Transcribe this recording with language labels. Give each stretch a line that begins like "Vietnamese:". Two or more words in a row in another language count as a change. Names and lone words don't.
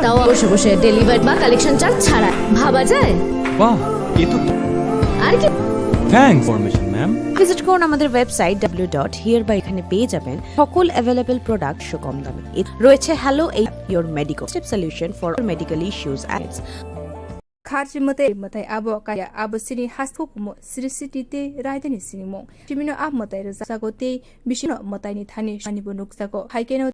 Bangla: তাও বসে বসে ডেলিভারি বা
English: collection charge
Bangla: ছাড়া ভাবা যায় বাহ, এ তো আর কি
English: thanks information ma'am.
Bangla: ভিজিট করুন আমাদের ওয়েবসাইট www.hereby. এখানে পেয়ে যাবেন সকল
English: available product
Bangla: কম দামে রয়েছে
English: hello your medical solution for medical issues and
Kok Borok: Kharji matai abo kaya abo sini hasthuk mo srisiti te raidani sini mo chimino ab matai ra sago te bishino matai ni thani shani bonuk sago haikeno